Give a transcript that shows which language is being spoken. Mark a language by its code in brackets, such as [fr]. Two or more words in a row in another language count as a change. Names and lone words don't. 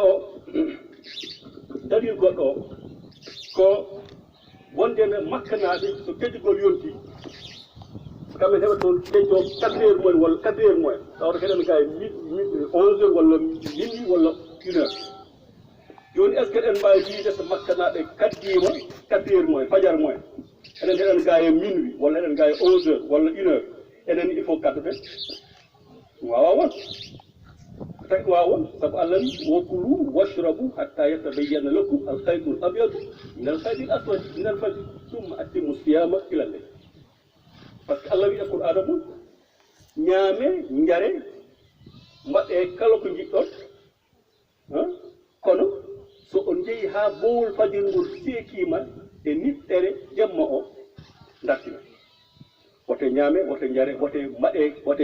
[ff] goɗɗo o ko wondene makka naaɓe so keddugol yonti kamɓe heɓa toon keñto 4 heures mumen walla 4 heures mumen tawata keɗen kay 11 heures walla minuit walla 1 heure joni [fr] est ce que [ff] eɗen mbawi wiide so makka naaɓe kaddima 4 heures mumen fajar mumen enen heɗen ga e minuit walla eɗen ga e 11 heures walla 1 heure enen [fr] il faut [ff] kadduɗen wawa won taki wawa won saabu allah wi [ar] وكلوا واشربوا حتى يتبين لكم الخيط الأبيض من الخيط الأسود من الفجر ثم أتموا الصيام إلى الليل [fr] par ce que [ff] allah wi e qur'ana mum ñaame jare mbaɗe kala ko jiɗɗon kono so on jeeyi ha bowol fajiri ngol seekima e niɗɗere jamma o dartina wote ñaame wote jare wote mbaɗe wote